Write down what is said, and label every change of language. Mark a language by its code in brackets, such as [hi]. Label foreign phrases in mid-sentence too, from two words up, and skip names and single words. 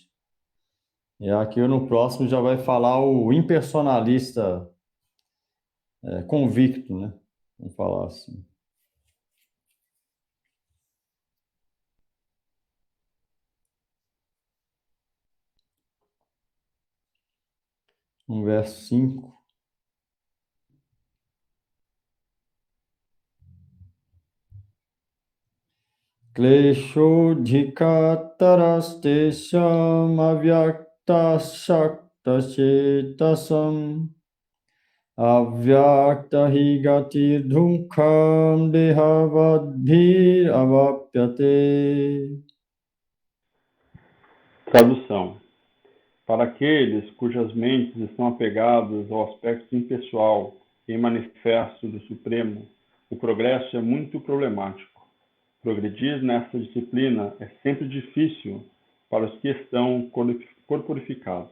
[pt] E aqui no próximo já vai falar o impersonalista convicto, né? Vamos falar assim. No verso 5. [sa] क्लेशोधिकतरस्तेषां अव्यक्तसक्तचेतसाम् अव्यक्तहिगतिर् धुकं देहवद्भिर् अवाप्यते. [pt] Tradução. Para aqueles cujas mentes estão apegadas ao aspecto impessoal e manifesto do Supremo, o progresso é muito problemático. Progredir nessa disciplina é sempre difícil para os que estão corporificados.